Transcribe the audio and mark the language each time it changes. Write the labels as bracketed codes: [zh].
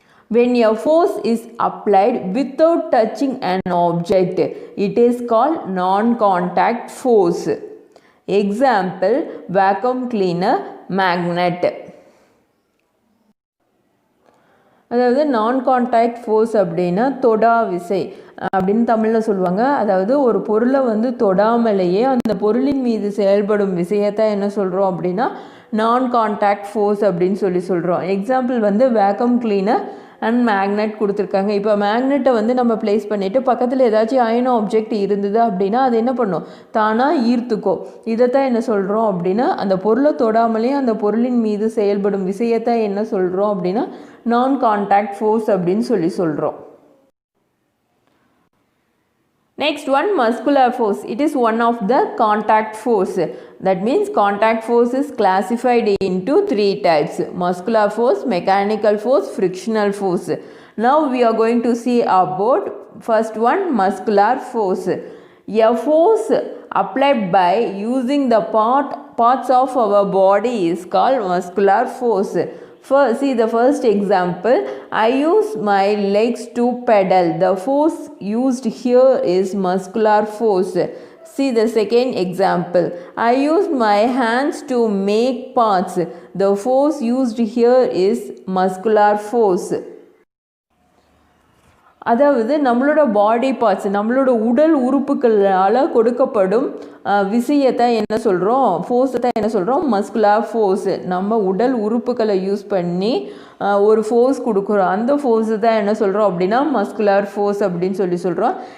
[en] When a force is applied without touching an object, it is called non-contact force. Example, vacuum cleaner, magnet. [ta] அதாவது non-contact force அப்படின்னா தொடா விசை அப்படின்னு தமிழில் சொல்லுவாங்க. அதாவது ஒரு பொருளை தொடாமலேயே அந்த பொருளின் மீது செயல்படும் விசையத்தான் என்ன சொல்கிறோம் அப்படின்னா non-contact force அப்படின்னு சொல்கிறோம். Example vacuum cleaner and magnet கொடுத்துருக்காங்க. இப்போ மேக்னெட்டை நம்ம பிளேஸ் பண்ணிவிட்டு பக்கத்தில் ஏதாச்சும் அயனோ ஆப்ஜெக்ட் இருந்தது அப்படின்னா அது என்ன பண்ணும், தானாக ஈர்த்துக்கோ. இதைத்தான் என்ன சொல்கிறோம் அப்படின்னா அந்த பொருளை தொடாமலே அந்த பொருளின் மீது செயல்படும் விசையத்தான் என்ன சொல்கிறோம் அப்படின்னா நான் கான்டாக்ட் ஃபோர்ஸ் அப்படின்னு சொல்கிறோம். [en] Next one, muscular force. It is one of the contact force. That means contact force is classified into three types, muscular force, mechanical force, frictional force. Now we are going to see about first one, muscular force. A force applied by using the parts of our body is called muscular force. First, see the first example. I use my legs to pedal. The force used here is muscular force. See the second example. I use my hands to make paths. The force used here is muscular force. [ta] அதாவது நம்மளோட body parts, நம்மளோட உடல் உறுப்புகளால் கொடுக்கப்படும் விசையத்தான் என்ன சொல்கிறோம், ஃபோர்ஸை தான் என்ன சொல்கிறோம் மஸ்குலர் ஃபோர்ஸ். நம்ம உடல் உறுப்புகளை யூஸ் பண்ணி ஒரு ஃபோர்ஸ் கொடுக்குறோம், அந்த ஃபோர்ஸு தான் என்ன சொல்கிறோம் அப்படின்னா மஸ்குலர் ஃபோர்ஸ் அப்படின்னு சொல்கிறோம்.